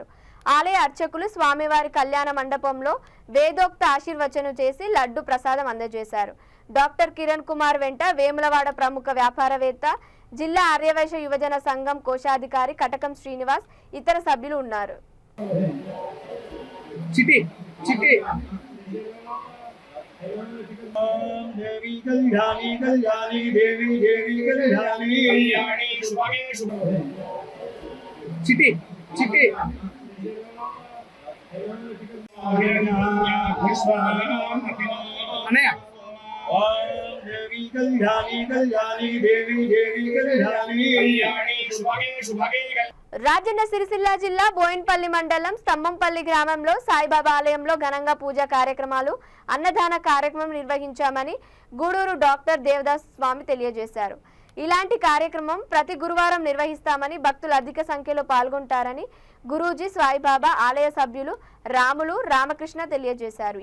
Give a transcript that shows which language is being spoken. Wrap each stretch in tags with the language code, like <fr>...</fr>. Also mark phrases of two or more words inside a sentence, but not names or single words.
<te>ఆలయ అర్చకులు స్వామివారి కళ్యాణ మండపంలో వేదోక్త ఆశీర్వచనం చేసి లడ్డు ప్రసాదం అందజేశారు. డాక్టర్ కిరణ్ కుమార్ వెంట వేములవాడ ప్రముఖ వ్యాపారవేత్త, జిల్లా ఆర్యవైశ్య యువజన సంఘం కోశాధికారి కటకం శ్రీనివాస్ ఇతర సభ్యులు ఉన్నారు.</te> <sa>देवी कल्याणी कल्याणी देवी देवी कल्याणी कल्याणी शुभागे शुभागे चिटी चिटी अनया देवी कल्याणी कल्याणी देवी देवी कल्याणी कल्याणी शुभागे शुभागे</sa> <te>రాజన్న సిరిసిల్ల జిల్లా బోయిన్పల్లి మండలం స్తంభంపల్లి గ్రామంలో సాయిబాబా ఆలయంలో ఘనంగా పూజా కార్యక్రమాలు, అన్నదాన కార్యక్రమం నిర్వహించామని గూడూరు డాక్టర్ దేవదాస్ స్వామి తెలియజేశారు. ఇలాంటి కార్యక్రమం ప్రతి గురువారం నిర్వహిస్తామని, భక్తులు అధిక సంఖ్యలో పాల్గొంటారని గురూజీ సాయిబాబా ఆలయ సభ్యులు రాములు రామకృష్ణ తెలియజేశారు.</te>